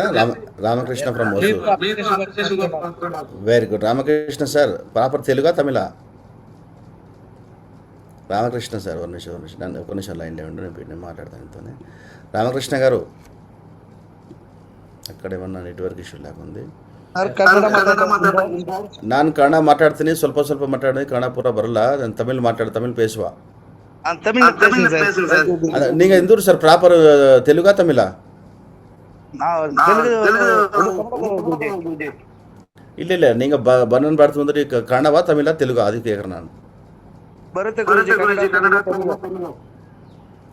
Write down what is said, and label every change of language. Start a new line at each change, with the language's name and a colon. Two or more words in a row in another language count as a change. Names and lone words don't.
Telugu: రామకృష్ణ ఫ్రమ్ ఓసూర్. వెరీ గుడ్ రామకృష్ణ సార్. ప్రాపర్ తెలుగా తమిళ? రామకృష్ణ సార్ ఒక నిమిషం లైన్లో ఉండి నేను మాట్లాడతాను ఇంతనే. రామకృష్ణ గారు అక్కడ ఏమన్నా నెట్వర్క్ ఇష్యూ లేకుంది.
Kannada: ನಾನು ಕನ್ನಡ ಮಾತಾಡ್ತೀನಿ, ಸ್ವಲ್ಪ ಮಾತಾಡಿ. ಕನ್ನಡ ಪೂರ ಬರಲ್ಲ.
Tamil: நானு தமிழ் பேசுவ. நீங்க எந்த ஊர் சார்? ப்ராப்பர் தெலுங்கா தமிழா? இல்ல நீங்க பன்னன் பாடத்து வந்துட்டு கன்னடவா தமிழா தெலுங்கா அது கேக்குறேன் நான்.